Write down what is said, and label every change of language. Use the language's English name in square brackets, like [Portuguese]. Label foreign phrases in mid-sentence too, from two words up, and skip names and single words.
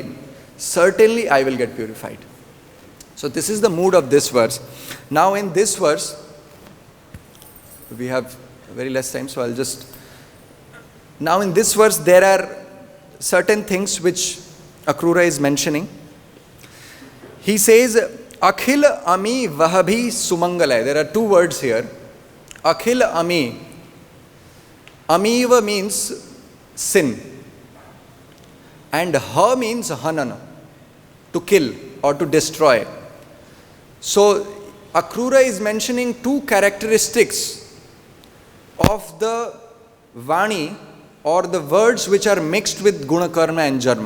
[English] Certainly I will get purified. So this is the mood of this verse. Now in this verse, we have very less time, so I'll just... Now in this verse, there are certain things which Akrura is mentioning. He says, [Sanskrit] yasyākhilāmīva-habhiḥ su-maṅgalaiḥ. [English] There are two words here. [Sanskrit] Akhila amīva [English] means sin, and ha means hanana, to kill or to destroy. So Akrura is mentioning two characteristics of the Vani, or the words which are mixed with guna, karma and janma.